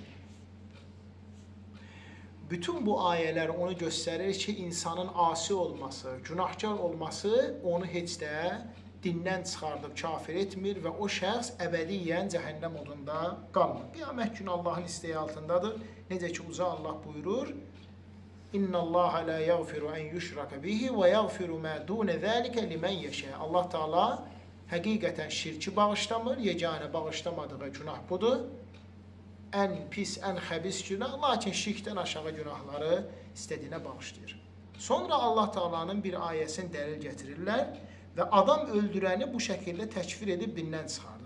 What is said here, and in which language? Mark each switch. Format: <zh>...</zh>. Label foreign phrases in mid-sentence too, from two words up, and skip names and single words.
<az>Bütün bu ayələr onu göstərir ki, insanın asi olması, günahkar olması onu heç də dindən çıxardıb kafir etmir və o şəxs əbədiyyən cəhənnəm odunda qalmır. Qiyamət günü Allahın istəyi altındadır. Necə ki, uca Allah buyurur:</az> <ar>"إن الله لا يغفر أن يشرك به ويغفر ما دون ذلك لمن يشاء."</ar> <az>Allah Teala həqiqətən şirki bağışlamır, yeganə bağışlamadığı günah budur. Ən pis, ən xəbis günah, lakin şirkdən aşağı günahları istədiyinə bağışlayır. Sonra Allah Taala'nın bir ayəsini dəlil gətirirlər və adam öldürəni bu şəkildə təkfir edib dindən çıxardır.</az>